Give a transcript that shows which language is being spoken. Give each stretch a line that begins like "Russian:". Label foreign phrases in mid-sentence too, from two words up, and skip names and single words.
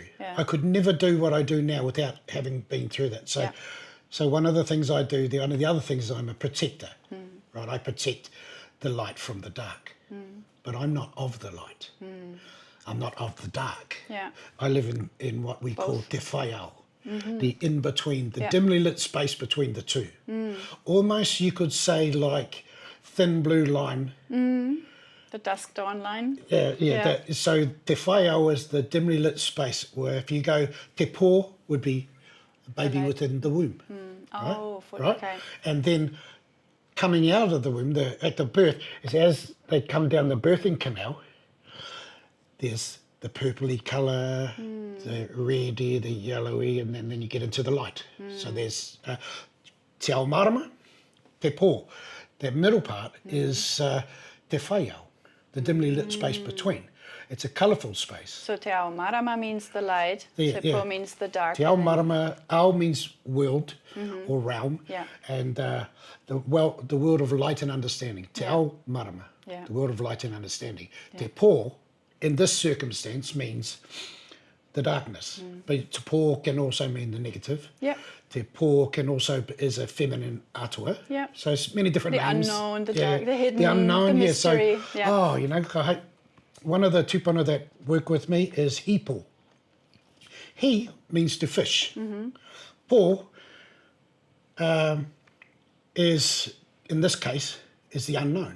English: I could never do what I do now without having been through that. So one of the things I do, one of the other things is I'm a protector, right? I protect the light from the dark. But I'm not of the light. I'm not of the dark. I live in what we call
Māori: te whaiao.
English: the in-between, the dimly lit space between the two. Almost you could say like thin blue line. The dusk dawn line. Yeah. So
Māori: te whaiau
English: is the dimly lit space, where if you go
Māori: te pō
English: would be a baby within the womb. Oh, right? Okay. And then coming out of the womb, at the birth, is as they come down the birthing canal, there's the purpley colour, the reddy, the yellowy, and then you get into the light. So there's
Māori: te ao marama, te pō.
English: That middle part is
Māori: te whaiau,
English: the dimly lit space between. It's a colourful space. So
Māori: te ao marama
English: means the light, te pō means the dark.
Māori: Te ao marama,
English: ao means world or realm, and the world of light and understanding.
Māori: Te ao marama,
English: the world of light and understanding.
Māori: Te pō,
English: in this circumstance, means the darkness. But
Māori: te pō
English: can also mean the negative.
Māori: Te pō
English: can also is a feminine atua. So it's many different names. The unknown, the dark, the hidden, the unknown, the mystery. Oh, you know, one of the tupuna that work with me is Hopo. He means to fish. Pō is, in this case, is the unknown.